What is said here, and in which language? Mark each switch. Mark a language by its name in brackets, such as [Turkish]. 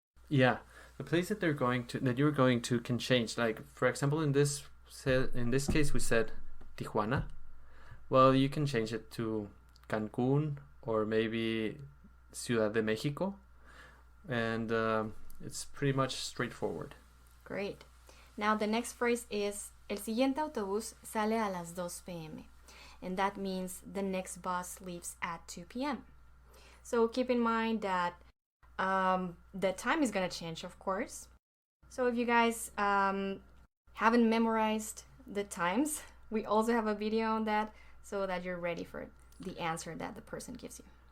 [English] Yeah, the place that you're going to can change. Like, for example, in this case, we said Tijuana. Well, you can change it to Cancún or maybe Ciudad de Mexico. And it's pretty much straightforward. Great. Now the next phrase is [Spanish] El siguiente autobús sale a las 2 p.m. [English] And that means the next bus leaves at 2 p.m. So keep in mind that the time is going to change, of course. So if you guys haven't memorized the times, we also have a video on that so that you're ready for the answer that the person gives you.